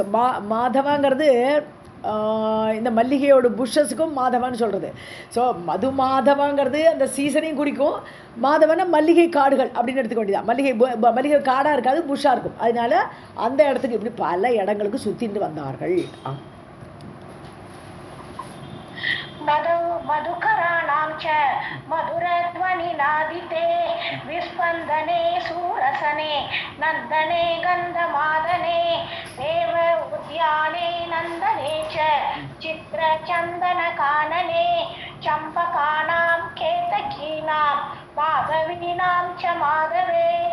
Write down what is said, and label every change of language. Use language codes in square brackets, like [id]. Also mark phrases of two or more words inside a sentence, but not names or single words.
[ta] மாதவாங்கிறது இந்த மல்லிகையோட புஷ்ஷஸுக்கும் மாதவான்னு சொல்கிறது. ஸோ மாதவாங்கிறது அந்த சீசனையும் குறிக்கும். மாதவனா மல்லிகை காடுகள் அப்படின்னு எடுத்துக்க வேண்டியதான். மல்லிகை காடாக இருக்காது, புஷ்ஷாக இருக்கும். அதனால அந்த இடத்துக்கு இப்படி பல இடங்களுக்கு சுற்றிட்டு வந்தார்கள். [sa] मधुकराणां च मधुरध्वनिनादिते विस्पन्दने सूरसने नन्दने गन्धमादने देव उद्याने नन्दने च चित्रचन्दनकानने चम्पकानां केतकीनां माधवीनां च माधवे.